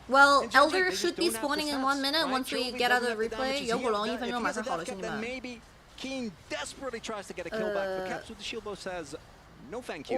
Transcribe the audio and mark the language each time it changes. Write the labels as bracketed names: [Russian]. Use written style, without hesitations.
[English] Well, Elder should be spawning in 1 minute once we get out of the replay. [Chinese] 远古龙1分钟马上好了，兄弟们。 [English] Keen desperately tries to get a kill back, but Caps with the shield bow says, no thank you.